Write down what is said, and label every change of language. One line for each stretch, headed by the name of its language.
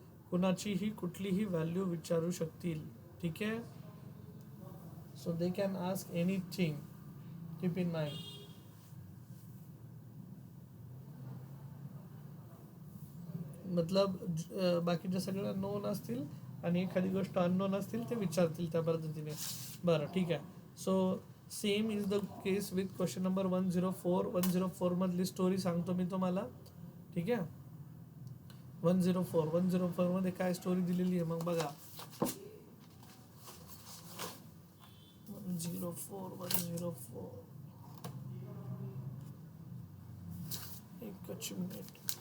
Marathi: कुणाचीही कुठलीही व्हॅल्यू विचारू शकतील. ठीक आहे.
English: So they can ask anything. Keep in mind.
Marathi: मतलब बाकीच्या सगळ्या नोन असतील आणि एखादी गोष्ट अननोन असतील ते विचारतील त्या पद्धतीने. बरं ठीक आहे.
English: So same is the case with question number 104.
Marathi: 104 मधली स्टोरी सांगतो मी तुम्हाला. ठीक आहे. 104 मध्ये काय स्टोरी दिलेली आहे मग बघा. 104 एकच मिनिट.